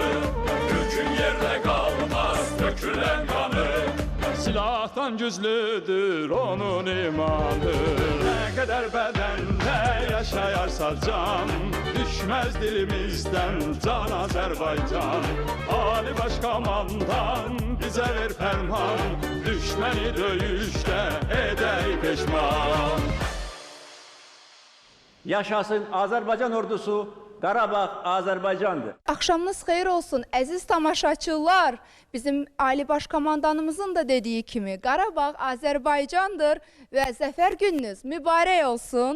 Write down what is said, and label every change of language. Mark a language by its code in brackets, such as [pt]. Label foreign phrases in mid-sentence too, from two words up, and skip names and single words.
[tr] Türk'ün yerde kalmaz dökülen kanı, silahtan güçlüdür onun imanı. Ne kadar bedende yaşayarsa can, düşmez dilimizden can Azerbaycan. Ali Başkomandan bize ver ferman, düşmeni döyüşte eder peşman. [az] Yaşasın Azərbaycan ordusu, Qarabağ Azərbaycandır. Axşamınız xeyir olsun əziz tamaşaçılar. Bizim Ali Başkomandanımızın da dediği kimi Qarabağ Azərbaycandır və zəfər gününüz mübarək olsun.